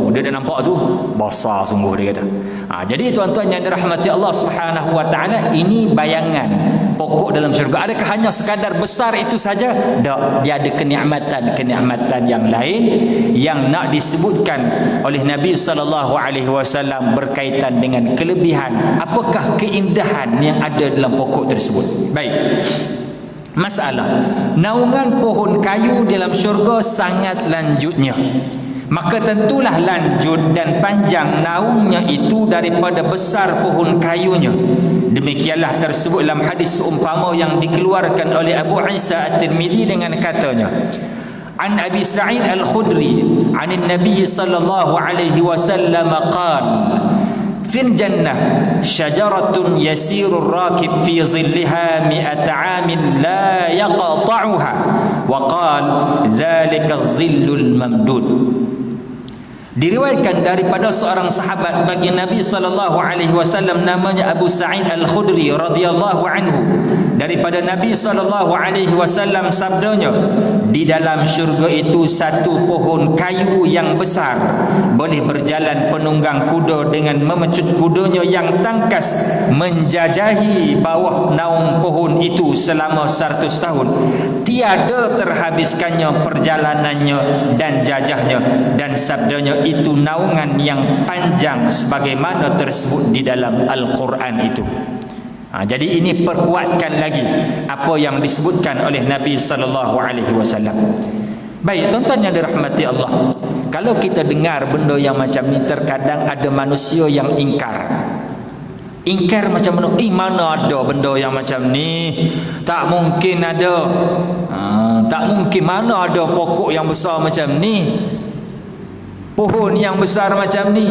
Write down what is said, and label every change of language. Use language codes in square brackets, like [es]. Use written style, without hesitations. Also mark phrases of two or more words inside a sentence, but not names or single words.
[ms] Dia dah nampak tu besar sungguh, dia kata. Jadi tuan-tuan yang dirahmati Allah [ar] سبحانه وتعالى, [ms] ini bayangan pokok dalam syurga. Adakah hanya sekadar besar itu saja? Tak, dia ada kenikmatan yang lain yang nak disebutkan oleh Nabi [ar] صلى الله عليه وسلم [ms] berkaitan dengan kelebihan, apakah keindahan yang ada dalam pokok tersebut. Baik. Masalah naungan pohon kayu dalam syurga sangat lanjutnya. Maka tentulah lanjut dan panjang naungnya itu daripada besar pohon kayunya. Demikianlah tersebut dalam hadis seumpama yang dikeluarkan oleh Abu Isa At-Tirmidzi dengan katanya, [ar] عن أبي سعيد الخدري عن النبي صلى الله عليه وسلم قال في الجنة شجرة يسير الراكب في ظلها مائة عام لا يقطعها وقال ذلك الظل الممدود. [ms] Diriwayatkan daripada seorang sahabat bagi Nabi [ar] صلى الله عليه وسلم, [ms] namanya Abu Sa'id Al-Khudri [ar] رضي الله عنه, [ms] daripada Nabi [ar] صلى الله عليه وسلم [ms] sabdanya, di dalam syurga itu satu pohon kayu yang besar, boleh berjalan penunggang kuda dengan memecut kudanya yang tangkas menjajahi bawah naung pohon itu selama 100 tahun. Tiada terhabiskannya perjalanannya dan jajahnya, dan sabdanya itu naungan yang panjang sebagaimana tersebut di dalam Al-Quran itu. Jadi ini perkuatkan lagi apa yang disebutkan oleh Nabi [ar] صلى الله عليه وسلم. [ms] Baik tuan-tuan yang dirahmati Allah, kalau kita dengar benda yang macam ni, terkadang ada manusia yang ingkar. Ingkar macam mana? Mana ada benda yang macam ni? Tak mungkin ada. Tak mungkin, mana ada pokok yang besar macam ni, pohon yang besar macam ni.